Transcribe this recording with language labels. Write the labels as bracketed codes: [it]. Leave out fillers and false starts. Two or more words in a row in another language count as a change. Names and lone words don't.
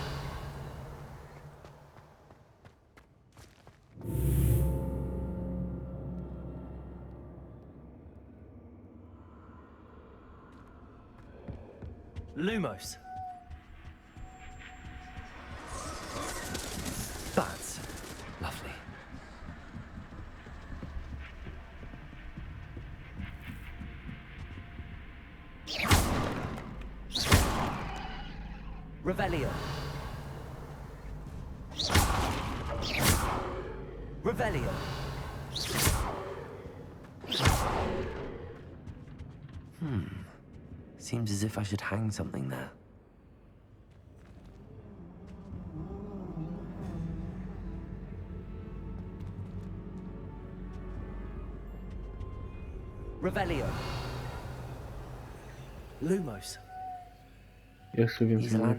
[en] Lumos. That's lovely. Revelio. Revelio. Seems as if I should hang something there. Revelio. Lumos. [pl] Jeszcze więcej [en] These [pl] na tym.